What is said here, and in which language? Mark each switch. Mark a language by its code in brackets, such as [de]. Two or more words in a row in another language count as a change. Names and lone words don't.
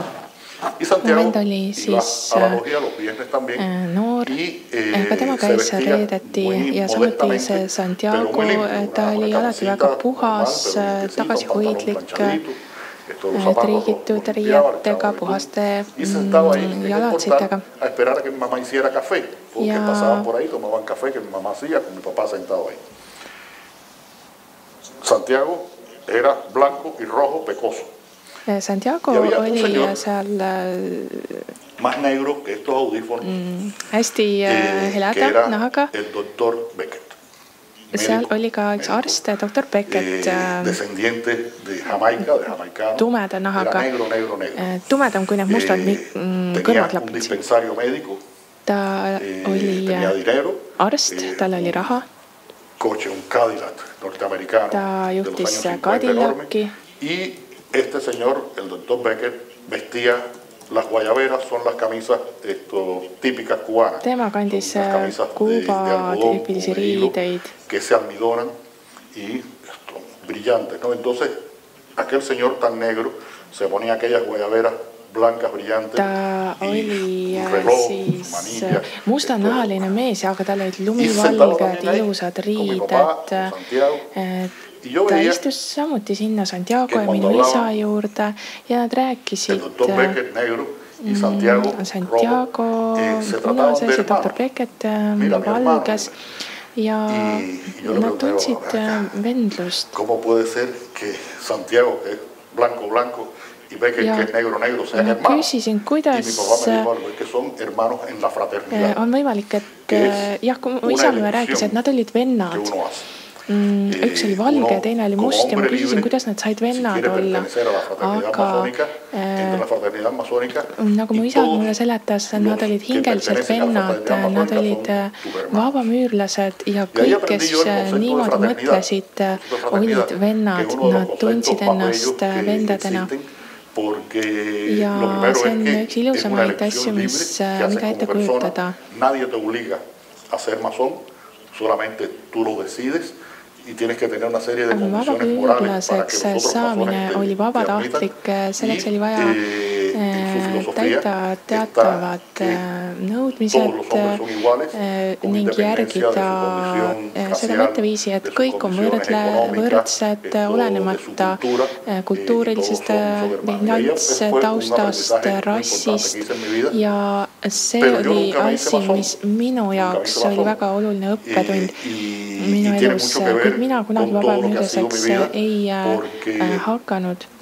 [et] Moment oli siis noor, ka tema käis reedeti ja samuti see Santiago, ta oli alati väga puhas, tagasihoidlik triigitud riietega, puhaste jalatsidega. [es] Santiago era blanco y rojo pecoso. [et] Santiago oli seal [es] más negro que estos audífonos, [et] hästi heleda nahaga. [es] El doctor Beckett. [et] Seal oli ka üks arst, doktor Beckett, tumeda nahaga, tumedam kui need mustad kõrvaklapid. Ta oli arst, tal oli raha. Ta juhtis Cadillaki. [es] Y este señor, el doctor Beckett, vestía las guayaberas, son las camisas típicas cubanas. [et] Tema kandis Kuuba tüüpilisi riideid. [es] Que se almidonan y brillantes, ¿no? Entonces, aquel señor tan negro se ponía aquellas guayaberas blancas brillantes. [et] Ta oli siis mustanahaline mees, aga tal olid lumivalged ilusad riided. Ta istus samuti sinna Santiago ja minu isa juurde ja nad rääkisid Santiago punases ja doktor Beckett valges ja nad tundsid vendlust. [es] ¿Cómo puede ser que Santiago, que es blanco, blanco, y Beckett, que es negro, negro, sean hermanos? [et] Küsisin, kuidas on võimalik, et jah, kui isa mulle rääkis, et nad olid vennad. Üks oli valge ja teine oli must ja ma küsisin, kuidas nad said vennad olla. Aga nagu mu isa mulle seletas, nad olid hingeliselt vennad, nad olid vabamüürlased ja kõik, kes niimoodi mõtlesid, olid vennad, nad tundsid ennast vendadena. Ja see on üks ilusamaid asju, mida ette kujutada. [es] Nadie te obliga a ser masón, solamente tú lo decides. [et] Vabamüürlaseks saamine oli vabatahtlik, selleks oli vaja täita teatavad nõudmised ning järgida seda mõtteviisi, et kõik on võrdsed, olenemata kultuurilisest taustast, rassist ja see oli asi, mis minu jaoks oli väga oluline õppetund minu elus, kuid mina kunagi vabamüürlaseks ei hakanud.